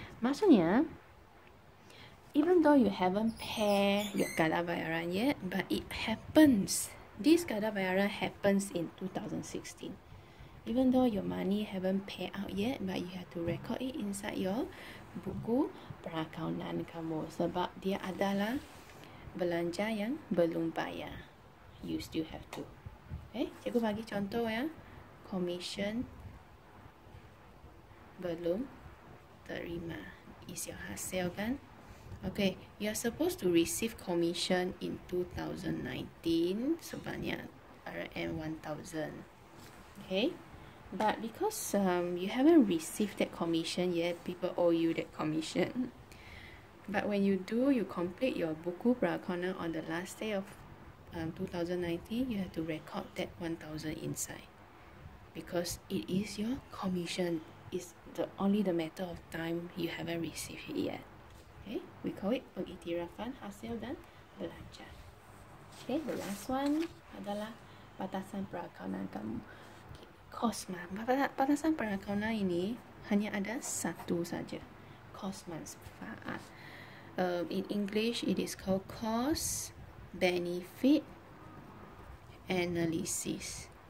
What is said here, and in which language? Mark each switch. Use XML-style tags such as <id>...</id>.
<en>Maksudnya, even though you haven't paid your kadar bayaran yet, but it happens. This kadar bayaran happens in 2016. Even though your money haven't paid out yet, but you have to record it inside your buku perakaunan kamu.</en> <ms>Sebab dia adalah belanja yang belum bayar.</ms> <en>You still have to.</en> <ms>Cikgu bagi contoh ya. Commission belum terima.</ms> <en>Is your hasil kan? Okay, you are supposed to receive commission in 2019</en> <ms>sebanyak RM1,000.</ms> <en>Okay, but because you haven't received that commission yet, people owe you that commission. But when you do, you complete your buku perakaunan on the last day of 2019, you have to record that 1,000 inside because it is your commission. It's only the matter of time you haven't received it yet. Okay, we call it pengiktirafan hasil dan belanja. Okay, the last one</en> <ms>adalah batasan perakaunan kamu. Kos batasan perakaunan ini hanya ada satu saja. Kos manfaat.</ms> <en>In English, it is called cost benefit analysis.</en>